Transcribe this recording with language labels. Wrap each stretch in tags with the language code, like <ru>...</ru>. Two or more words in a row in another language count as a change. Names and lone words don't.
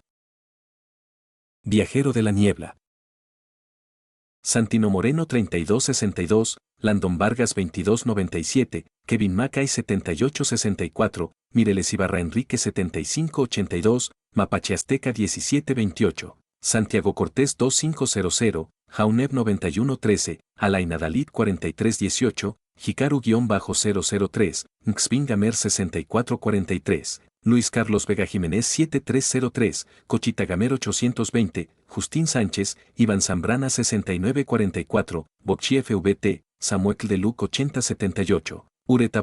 <es>Viajero de la niebla. Santino Moreno 3262, Landon Vargas 2297, Kevin Mackay 7864, Mireles Ibarra Enrique 7582, Mapache Azteca 1728, Santiago Cortés 2500, Jauneb 9113, Alaina Dalit 4318, Hikaru-003, Nxvingamer 6443, Luis Carlos Vega Jiménez 7303, Cochita Gamer 820, Justín Sánchez, Iván Zambrana 6944, Bocchi FVT, Samuel de Luc 8078, Ureta</es>